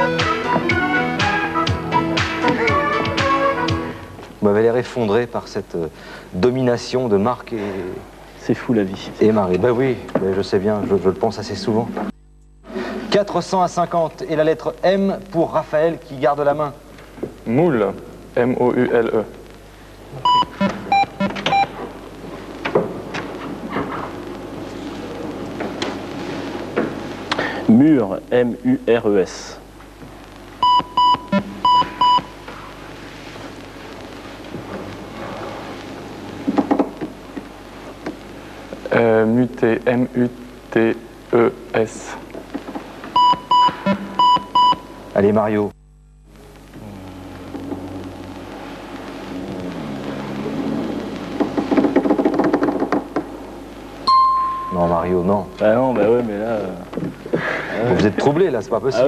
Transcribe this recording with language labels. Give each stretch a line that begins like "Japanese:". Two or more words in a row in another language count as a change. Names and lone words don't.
French: Vous m'avez l'air effondré par cette domination de Marc C'est fou la vie. et Marie. Ben oui, ben je sais bien, je le pense assez souvent. 400 à 50 et la lettre M pour Raphaël qui garde la main. Moule, M-O-U-L-E. Mur, M-U-R-E-S. Muté, M-U-T-E-S. Allez Mario. Non Mario, non. Bah non, bah ouais, mais là... Vous êtes troublé là, c'est pas possible,